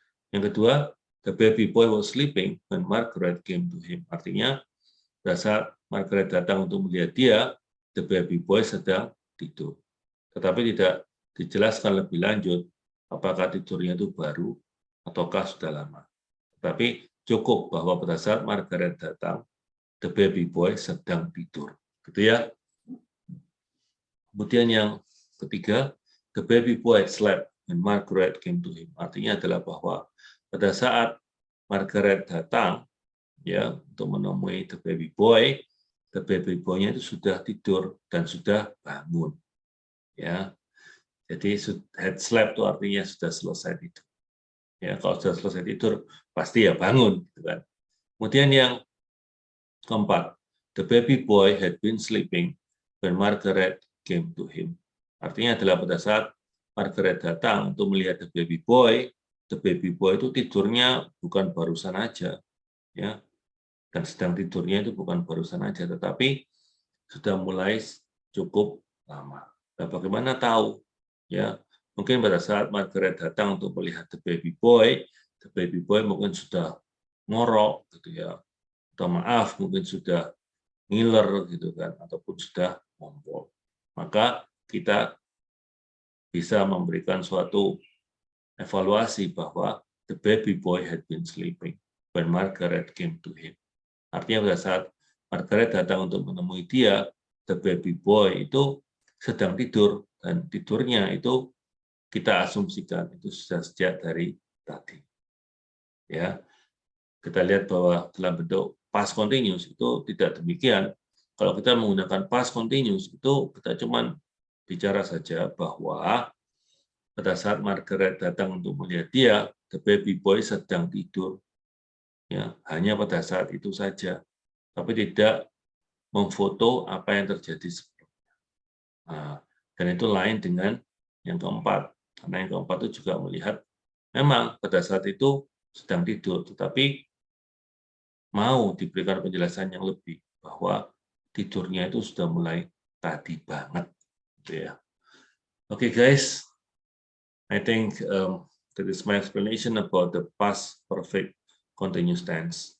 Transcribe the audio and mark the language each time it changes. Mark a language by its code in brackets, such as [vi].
[id] Yang kedua, [en] the baby boy was sleeping when Margaret came to him. [id] Artinya pada saat Margaret datang untuk melihat dia, [en] the baby boy [id] sedang tidur. Tetapi tidak dijelaskan lebih lanjut apakah tidurnya itu baru ataukah sudah lama. Tetapi cukup bahwa pada saat Margaret datang, [en] the baby boy [id] sedang tidur. Gitu ya. Kemudian yang ketiga, [en] the baby boy slept when Margaret came to him. [id] Artinya adalah bahwa pada saat Margaret datang ya untuk menemui [en] the baby boy- [id] nya itu sudah tidur dan sudah bangun. Ya. Jadi [en] had slept [id] itu artinya sudah selesai tidur. Ya, kalau sudah selesai tidur pasti ya bangun, gitu kan. Kemudian yang keempat, [en] the baby boy had been sleeping when Margaret came to him. [id] Artinya adalah pada saat Margaret datang untuk melihat [en] the baby boy [id] itu tidurnya bukan barusan aja, ya, dan sedang tidurnya itu bukan barusan aja, tetapi sudah mulai cukup lama. Nah, bagaimana tahu? Ya, mungkin pada saat Margaret datang untuk melihat [en] the baby boy [id] mungkin sudah ngorok, gitu ya, atau maaf mungkin sudah ngiler, gitu kan, ataupun sudah ngompol. Maka kita bisa memberikan suatu evaluasi bahwa [en] the baby boy had been sleeping when Margaret came to him. [id] Artinya pada saat Margaret datang untuk menemui dia, [en] the baby boy [id] itu sedang tidur, dan tidurnya itu kita asumsikan itu sudah sejak dari tadi. Ya. kita lihat bahwa dalam bentuk past continuous itu tidak demikian. Kalau kita menggunakan past continuous itu kita cuma bicara saja bahwa pada saat Margaret datang untuk melihat dia, [en] the baby boy [id] sedang tidur. Ya, hanya pada saat itu saja, tapi tidak memfoto apa yang terjadi sebelumnya. Nah, dan itu lain dengan yang keempat, karena yang keempat itu juga melihat memang pada saat itu sedang tidur, tetapi mau diberikan penjelasan yang lebih bahwa tidurnya itu sudah mulai tadi banget, gitu ya. [en] Okay, guys, I think that is my explanation about the past perfect continuous tense.